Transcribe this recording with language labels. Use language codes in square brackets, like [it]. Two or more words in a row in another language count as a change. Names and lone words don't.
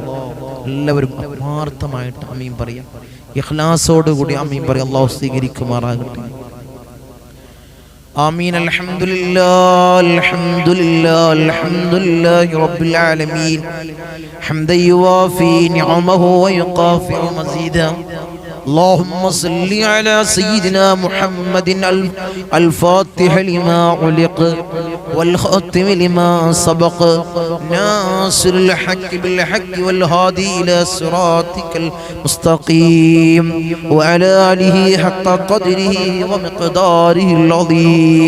[ml] എല്ലാവരും ആത്മാർത്ഥമായിട്ട് ആമീൻ പറയാം, ഇഖ്ലാസോടുകൂടി ആമീൻ പറയാം. അല്ലാഹു സ്വീകരിക്കുമാറാകട്ടെ. ആമീൻ. [ar] الحمد لله الحمد لله الحمد لله رب العالمين حمدا يوافي نعمه ويكافئ مزيده. اللهم صل على سيدنا محمد الفاتح لما علق والخاتم لما سبق ناصر الحق بالحق والهادي إلى صراطك المستقيم وعلى آله حق قدره ومقداره العظيم.